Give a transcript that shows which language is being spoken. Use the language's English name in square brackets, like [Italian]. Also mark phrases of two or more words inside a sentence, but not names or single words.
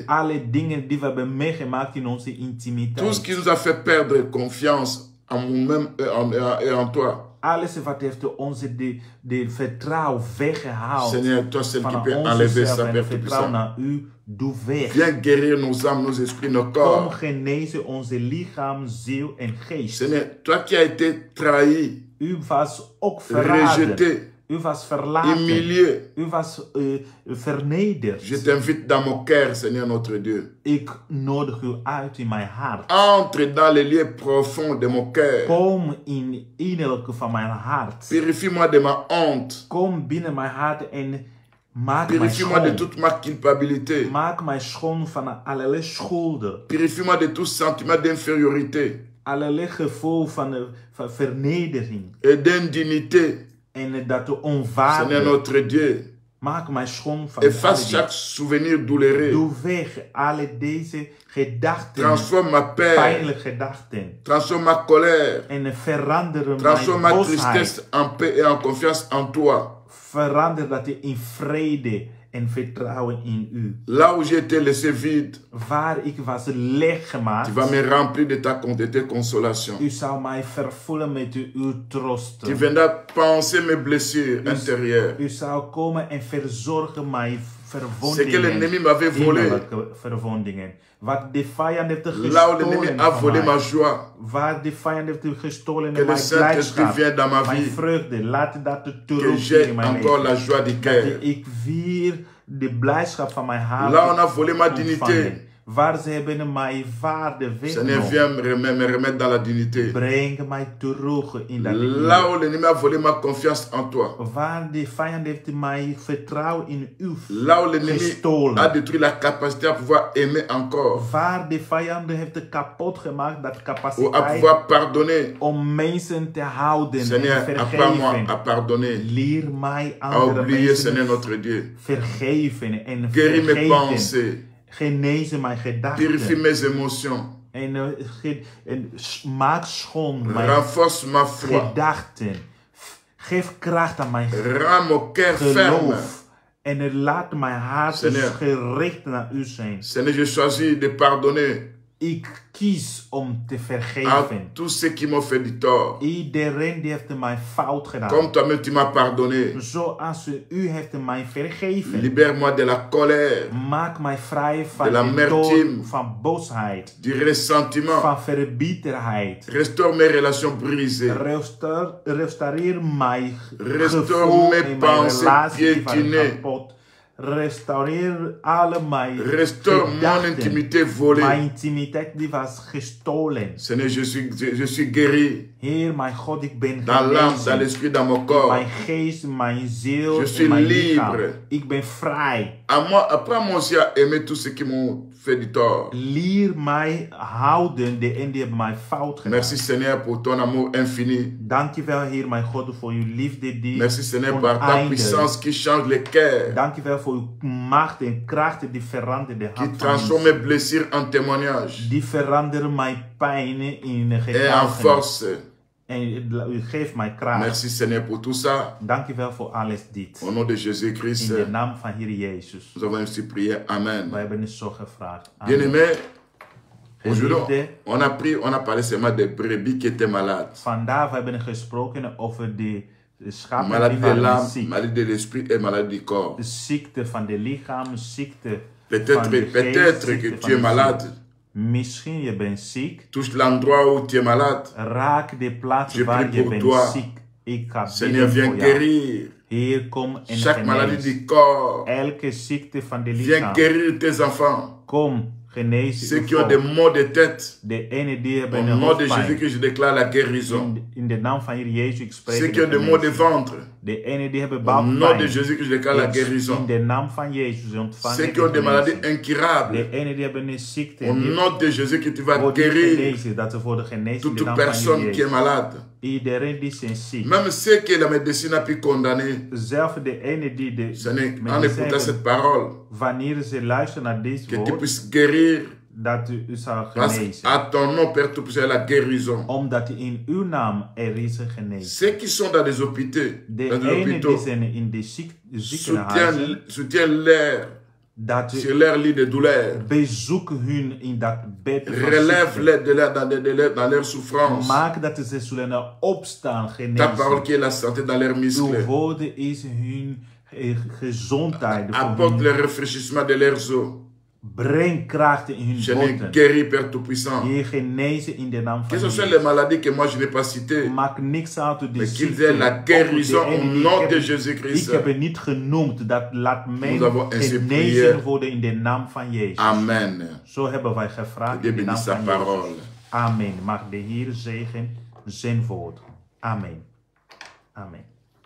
[Dutch] alle dingen die we hebben meegemaakt in onze intimiteit. [French] Tout ce qui nous a fait perdre confiance en nous-mêmes et en toi. [Dutch] Alles wat heeft onze de vertrouwen weggehaald. [French] Seigneur, toi seul qui [Dutch] van [French] peux enlever [Dutch] onszelf [French] ça, [Dutch] en [French] Père [Dutch] vertrouwen [French] Tout-Puissant. [Dutch] naar u. Doe weg. [French] Viens guérir nos âmes, nos esprits, nos [Dutch] Kom [French] corps. [Dutch] genezen onze lichaam, ziel en geest. [French] Seigneur, toi qui as été trahi, [Dutch] U was ook verraden. [French] rejeté, [Dutch] U was verlaten. [French] humilié. [Dutch] U was vernederd. [French] Je t'invite dans mon cœur, Seigneur notre Dieu. [Dutch] Ik nodig u uit in mijn hart. [French] Entre dans les lieux profonds de mon cœur. [Dutch] Kom in innerlijke van mijn hart. [French] Purifie-moi de ma honte. [Dutch] Kom binnen mijn hart en maak mij [French] Purifie-moi de [Dutch] schoon. [French] toute ma culpabilité. [Dutch] Maak mij schoon van allerlei schulden. [French] Purifie-moi de tout sentiment d'infériorité [Dutch] Allerlei gevoel van vernedering. [French] et d'indignité. [Dutch] En dat de [French] Seigneur [Dutch] onwaarde. [French] notre Dieu. [Dutch] Maak mij schoon van [French] Efface [Dutch] alle [French] chaque souvenir douloureux. [Dutch] Doe weg alle deze gedachten. [French] Transforme ma paix. [Dutch] Pijnlijke gedachten. [French] Transforme ma colère. [Dutch] En verander [French] Transforme [Dutch] mijn [French] ma [Dutch] boosheid. [French] tristesse en paix et en confiance en toi. [Dutch] Verander dat in vrede en vertrouwen in u. [French] Là où j'ai été laissé vide, [Dutch] Waar ik was leeg gemaakt. [French] tu vas me remplir de tes consolations. [Dutch] U zal mij vervullen met uw [French] Tu [Dutch] troosten. [French] viendras penser mes blessures intérieures. [Dutch] U zal komen en verzorgen mijn [French] Ce que l'ennemi [Dutch] verwondingen. [French] m'avait volé. [Dutch] Innerlijke verwondingen. Wat de vijand heeft [French] Là où l'ennemi [Dutch] gestolen [French] a [Dutch] van [French] volé ma [Dutch] mij. [French] joie. [Dutch] Waar de vijand heeft gestolen [French] Que [Dutch] in [French] le [Dutch] mijn [French] Saint-Esprit [Dutch] blijdschap. [French] vienne dans ma [Dutch] Mijn [French] vie. [Dutch] vreugde. Laat dat [French] Que [Dutch] terug [French] j'ai [Dutch] in mijn [French] encore [Dutch] leven. [French] la joie du [Dutch] Dat [French] cœur. [Dutch] ik weer de blijdschap van mijn hart [French] Là on a volé ma dignité. [Dutch] ontvangen. Waar ze hebben mijn waarde [French] Seigneur, [Dutch] weggenomen. [French] viens me remettre dans la dignité. [Dutch] Breng mij terug in dat [French] Là où l'ennemi a volé ma confiance en toi. [Dutch] waar de vijand heeft mij vertrouwen in u [French] Là où l'ennemi a [Dutch] gestolen. [French] détruit la capacité à pouvoir aimer encore. [Dutch] Waar de vijand heeft kapot gemaakt dat [French] Ou à [Dutch] capaciteit [French] pouvoir pardonner. [Dutch] om mensen te houden [French] Seigneur, [Dutch] en [French] apprends-moi à [Dutch] vergeven. [French] pardonner. [Dutch] Leer mij [French] À [Dutch] andere [French] oublier, Seigneur [Dutch] mensen [French] notre Dieu. [Dutch] vergeven en [French] Guéris mes [Dutch] vergeten. [French] pensées. [Dutch] Genezen mijn [French] Purifie [Dutch] gedachten. [French] mes émotions. [Dutch] En maak schoon mijn [French] Renforce ma foi. [Dutch] gedachten. Geef kracht aan mijn [French] Rends mon cœur ferme. [Dutch] geloof. En laat mijn hart [French] Seigneur. [Dutch] gericht naar u zijn. [French] Seigneur, je choisis de pardonner [Dutch] Ik kies om te [French] à [Dutch] vergeven. [French] tous ceux qui m'ont fait du tort. [Dutch] Iedereen die heeft mij fout gedaan. [French] Comme toi-même tu m'as pardonné. [Dutch] Zoals u heeft mij vergeven. [French] Libère-moi de la colère, [Dutch] Maak mij vrij [French] De [Dutch] van [French] la [Dutch] de [French] amertume. [Dutch] toorn, van boosheid, [French] du ressentiment. [Dutch] van verbitterheid. [French] Restaure mes relations brisées. [Dutch] Restaureer mijn [French] Restaure [Dutch] gevoel [French] mes [Dutch] en mijn [French] pensées [Dutch] relatie die [French] piétinées. [Dutch] waren kapot. Restaureer alle mijn [French] Restaure mon [Dutch] gedachten. [French] intimité volée. [Dutch] Mijn intimiteit die was gestolen. [French] Seigneur, je suis guéri [Dutch] Heer, mijn God, ik ben [French] dans l'âme, dans [Dutch] genezen. [French] l'esprit, dans mon corps. [Dutch] Mijn geest, mijn ziel [French] Je suis [Dutch] en mijn lichaam. [French] libre. [Dutch] Ik ben vrij. [French] Apprends-moi aussi à aimer tous ceux qui m'ont fait du tort. [Dutch] Leer mij houden de en die hebben mij fout gedaan. [French] Merci Seigneur pour ton amour infini. [Dutch] Dankjewel, Heer, mijn God, voor uw liefde die [French] Merci Seigneur par ta [Dutch] oneindig. [French] puissance qui change les cœurs, [Dutch] Dankjewel voor uw macht en kracht die verandert de [French] qui [Dutch] hart van [French] transforme [Dutch] mensen. [French] mes blessures en témoignages [Dutch] Die veranderen mijn pijn in [French] et en [Dutch] getuigenis. [French] force. [Dutch] En u geeft mij kracht. [French] Merci Seigneur pour tout ça. [Dutch] Dankjewel voor alles dit. [French] Au nom de [Dutch] In [French] Jésus-Christ, [Dutch] de naam van Heer Jezus. [French] nous avons ainsi prié. Amen. [Dutch] Wij hebben het zo gevraagd. Amen. [French] Bien-aimés, aujourd'hui, [Dutch] Geliefde, [French] on a parlé seulement des brebis qui étaient malades. [Dutch] vandaag hebben we gesproken over de schapen die [French] Maladie de [Dutch] waren [French] l'âme, [Dutch] ziek. [French] maladie de l'esprit et maladie du corps. [Dutch] De ziekte van de lichaam, ziekte van [French] Peut-être [Dutch] de geest, [French] que [Dutch] ziekte [French] tu [Dutch] van [French] es [Dutch] de [French] malade. [Dutch] ziel. Misschien je bent ziek. [French] Touche l'endroit où tu es malade. [Dutch] Raak de plaats [French] Je [Dutch] waar [French] prie [Dutch] je [French] pour [Dutch] bent [French] toi. [Dutch] ziek. Ik ga [French] Seigneur, [Dutch] bidden voor [French] viens [Dutch] jou. [French] guérir [Dutch] Heer, kom en [French] chaque maladie [Dutch] genees. [French] du corps. [Dutch] Elke ziekte van de [French] Viens [Dutch] lichaam. [French] guérir tes enfants. [Dutch] Kom, genees [French] Ceux [Dutch] uw [French] qui ont [Dutch] volk. [French] des maux de tête. [Dutch] De ene die [French] Au [Dutch] hebben een [French] nom de [Dutch] hoofdpijn. [French] Jésus-Christ, je déclare la guérison. [Dutch] In de naam van Heer Jezus, ik spreek [French] Ceux [Dutch] de [French] qui ont des maux de [Dutch] genezing. [French] ventre. [Dutch] De ene die hebben [French] Au nom de [Dutch] buikpijn. [French] Jésus-Christ, je déclare la [Dutch] In [French] guérison. [Dutch] de naam van Jezus ontvangen [French] Ceux [Dutch] de [French] qui ont des maladies [Dutch] genezing. [French] incurables. [Dutch] De ene die hebben een ziekte. [French] Au [Dutch] die [French] nom de Jésus-Christ, tu vas [Dutch] worden [French] guérir [Dutch] genezen, dat ze worden genezen in de [French] toute [Dutch] naam van [French] personne [Dutch] Heer [French] qui est [Dutch] Jezus. [French] malade. [Dutch] Iedereen die zijn ziek. [French] Même ceux que la médecine a pu condamner. [Dutch] Zelf de ene die de [French] Seigneur, en [Dutch] medicijn [French] écoutant cette parole, [Dutch] wanneer ze luisteren naar deze [French] que tu [Dutch] woord, [French] puisses guérir [Dutch] dat u zou [French] Parce [Dutch] genezen. [French] qu'à ton nom, Père Tout-Puissant, la guérison. [Dutch] Omdat in uw naam er is genezing. [French] Ceux qui sont dans les hôpitaux, [Dutch] De [French] dans les [Dutch] ene [French] hôpitaux, [Dutch] die zijn in de ziekenhuizen, [French] soutiens-les [Dutch] dat [French] sur [Dutch] u [French] leur lit de douleur. [Dutch] bezoek hun in dat bed van ziekte. [French] Relève-les dans leur souffrance. [Dutch] Maak dat ze zullen opstaan, [French] Ta parole [Dutch] genezen. [French] qui est la santé dans leurs [Dutch] Uw [French] muscles. [Dutch] woorden is hun gezondheid. voor [French] Apporte [Dutch] hun. [French] le rafraîchissement de leurs os. [Dutch] Breng kracht in hun [French] Je les [Dutch] botten. [French] guéris, Père Tout-Puissant. [Dutch] Je genezen in de naam [French] Que [Dutch] van [French] ce soit les [Dutch] Jezus. [French] maladies que moi je n'ai pas citées, [Dutch] Maak niks uit de [French] mais qu'ils [Dutch] ziekte. [French] aient la guérison [Dutch] Ook de [French] au [Dutch] ene die [French] nom [Dutch] ik [French] de [Dutch] heb- [French] Jésus-Christ. [Dutch] Ik heb het niet genoemd. Dat laat mij [French] Nous avons ainsi prié. [Dutch] genezen worden in de naam van Jezus. Amen. Zo hebben wij gevraagd [French] Dieu [Dutch] in de naam [French] bénisse sa [Dutch] van [French] parole. [Dutch] Jezus. Amen. Mag de Heer zegen zijn woord. Amen. Amen.